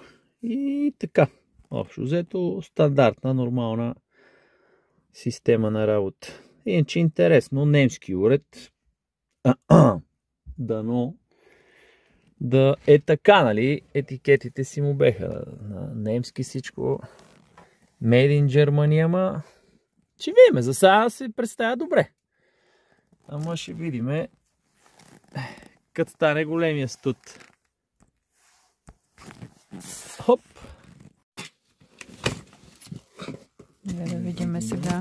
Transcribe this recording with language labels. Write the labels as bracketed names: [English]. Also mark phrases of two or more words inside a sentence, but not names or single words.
[Bulgarian] И така, общо взето стандартна, нормална система на работа. Иначе интересно, немски уред. Дано да е така, нали? Етикетите си му беха на немски всичко. [English] Made in Germany, [Bulgarian] ама ще видиме. За сега се представя добре. Ама ще видиме като стане големия студ. Хоп! Да видим сега.